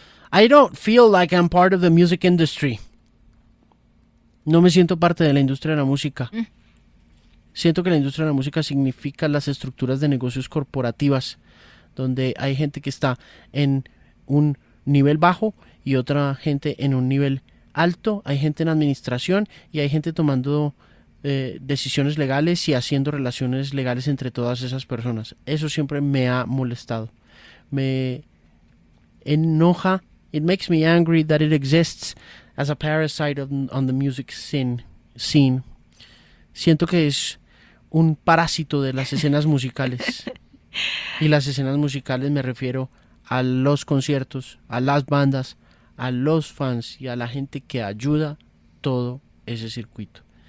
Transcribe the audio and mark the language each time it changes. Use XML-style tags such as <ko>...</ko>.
<en>I don't feel like I'm part of the music industry.</en> <es>No me siento parte de la industria de la música. Mm. Siento que la industria de la música significa las estructuras de negocios corporativas, donde hay gente que está en un nivel bajo y otra gente en un nivel alto. Hay gente en administración y hay gente tomando decisiones legales y haciendo relaciones legales entre todas esas personas. Eso siempre me ha molestado. Me enoja.</es> <en>It makes me angry that it exists as a parasite on the music scene.</en> <es>Siento que es un parásito de las escenas musicales. Y las escenas musicales me refiero a los conciertos, a las bandas, a los fans y a la gente que ayuda todo ese circuito.</es>